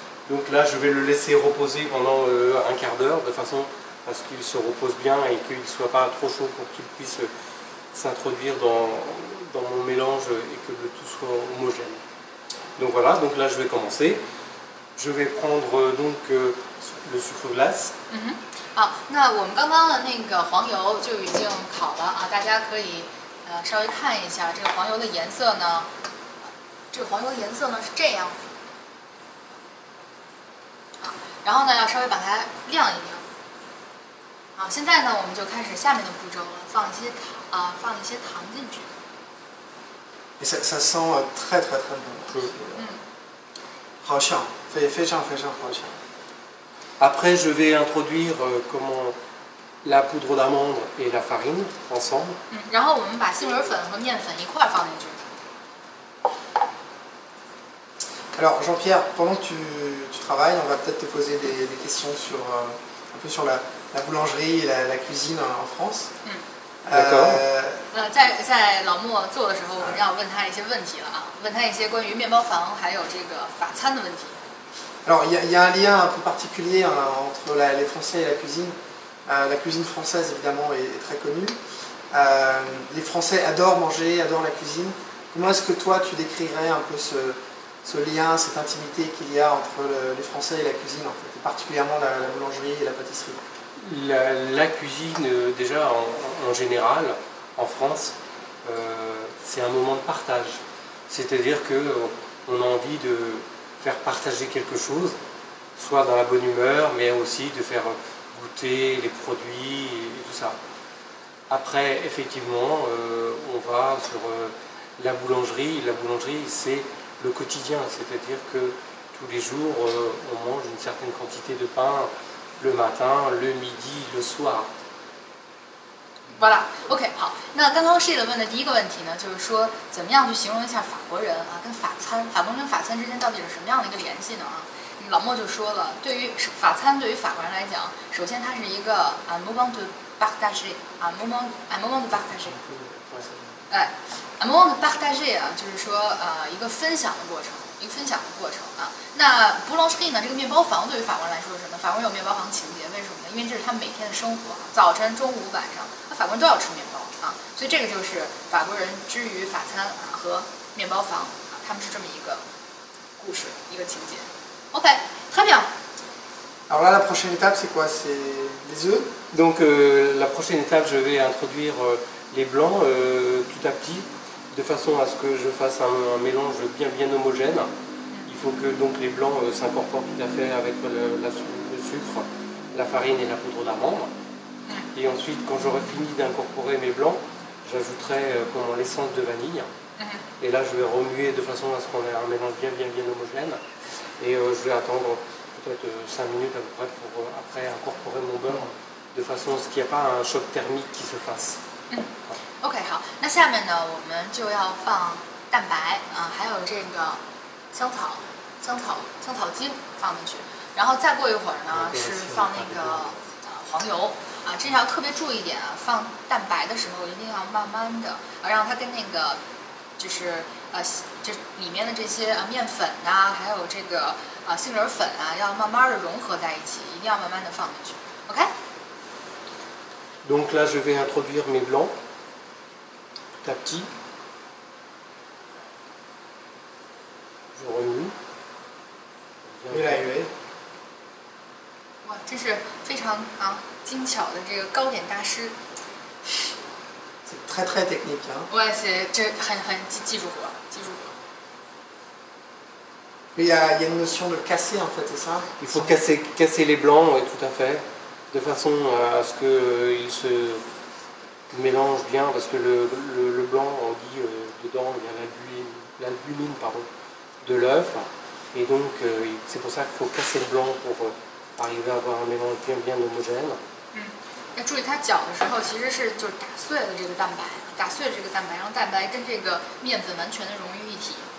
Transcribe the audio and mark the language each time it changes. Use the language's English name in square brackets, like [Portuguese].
[French] Donc là je vais le laisser reposer pendant un quart d'heure de façon à ce qu'il se repose bien et qu'il ne soit pas trop chaud pour qu'il puisse s'introduire dans mon mélange et que le tout soit homogène. Donc voilà, donc là je vais commencer. Je vais prendre donc le sucre glace. [Chinese] 好，那我们刚刚的那个黄油就已经烤了啊，大家可以稍微看一下这个黄油的颜色呢。这个黄油的颜色呢是这样啊，然后呢要稍微把它晾一晾。好，现在呢我们就开始下面的步骤了，放一些糖进去。 [French] Et ça sent très très très bon. [Chinese] 好香，非常好香。 [French] Après, je vais introduire la poudre d'amande et la farine ensemble. [Chinese] 然后我们把杏仁粉和面粉一块儿放进去。 [French] Alors Jean-Pierre, pendant que tu travailles, on va peut-être te poser des questions sur un peu sur la boulangerie et la cuisine en France. D'accord. [Chinese] 在老莫做的时候，我们要问他一些问题了啊，问他一些关于面包房还有这个法餐的问题。 [French] Alors, il y a un lien un peu particulier entre les Français et la cuisine. La cuisine française, évidemment, est très connue. Les Français adorent manger, adorent la cuisine. Comment est-ce que toi, tu décrirais un peu ce lien, cette intimité qu'il y a entre les Français et la cuisine, en fait, et particulièrement la boulangerie et la pâtisserie? La cuisine, déjà, en général, en France, c'est un moment de partage. C'est-à-dire qu'on a envie de faire partager quelque chose, soit dans la bonne humeur, mais aussi de faire goûter les produits et tout ça. Après, effectivement, on va sur la boulangerie. La boulangerie, c'est le quotidien, c'est-à-dire que tous les jours, on mange une certaine quantité de pain le matin, le midi, le soir. Voilà, OK， 好。 [Chinese] 那刚刚 Sheila 问的第一个问题呢，就是说怎么样去形容一下法国人啊，跟法餐，法国人跟法餐之间到底是什么样的一个联系呢？啊，老莫就说了，对于法餐，对于法国人来讲，首先它是一个 [French] moment de partager， moment de partager， [Chinese] moment de partager 啊，就是说一个分享的过程，一个分享的过程啊。那 boulangerie 呢，这个面包房对于法国人来说是什么？法国人有面包房情节，为什么呢？因为这是他们每天的生活，早晨、中午、晚上，法国人都要吃面包啊，所以这个就是法国人之于法餐啊和面包房啊，他们是这么一个故事，一个情节。OK， [French] très bien。 Alors là, la prochaine étape, c'est quoi? C'est les œufs? Donc la prochaine étape, je vais introduire les blancs tout à petit, de façon à ce que je fasse un mélange bien homogène. Il faut que donc les blancs s'incorporent tout à fait avec le sucre, la farine et la poudre d'amande. Et ensuite, quand j'aurai fini d'incorporer mes blancs, j'ajouterai l'essence de vanille. Et là, je vais remuer de façon à ce qu'on ait un mélange bien homogène. Et je vais attendre peut-être 5 minutes à peu près pour après incorporer mon beurre, de façon à ce qu'il n'y ait pas un choc thermique qui se fasse. [Chinese] OK， 好，那下面呢，我们就要放蛋白啊，还有这个香草精放进去，然后再过一会儿呢是放那个黄油啊，这要特别注意一点啊，放蛋白的时候一定要慢慢的让它跟那个就是这里面的这些面粉呐，还有这个杏仁粉啊，要慢慢的融合在一起，一定要慢慢的放进去 ，OK？ [French] Donc là, je vais introduire mes blancs tout à petit. Je remue. [Chinese] 越来越。哇，这是非常精巧的这个糕点大师。 [French] C'est très très technique, hein. Ouais, c'est [Chinese] 很技术活。 [French] Il y a une notion de casser en fait, c'est ça? Il faut casser les blancs, oui, tout à fait, de façon à ce qu'ils se mélangent bien, parce que le blanc, on dit dedans, il y a l'albumine de l'œuf, et donc c'est pour ça qu'il faut casser le blanc pour arriver à avoir un mélange bien homogène. [Chinese] 要注意它搅的时候，其实是就是打碎了这个蛋白，让蛋白跟这个面粉完全的融于一体。